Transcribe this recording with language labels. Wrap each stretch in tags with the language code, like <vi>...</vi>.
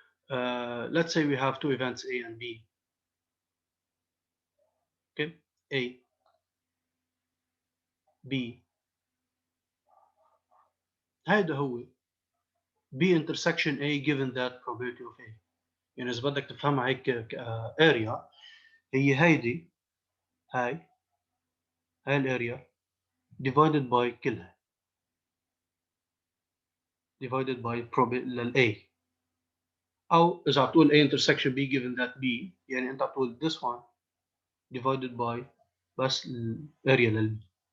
<en>Let's say we have two events A and B. Okay? A, B.</en> <ar>هذا هو</ar> <en>B intersection A given that probability of A.</en> <ar>يعني إذا بدك تفهمها هيك area هي هيدي هاي الاريا</ar> <en>divided by</en> <ar>كلها divided by لل A. أو إذا بتقول</ar> <en>A intersection B given that B</en> <ar>يعني أنت بتقول</ar> <en>this one divided by</en> <ar>بس الاريا لل</ar> <en>B.</en>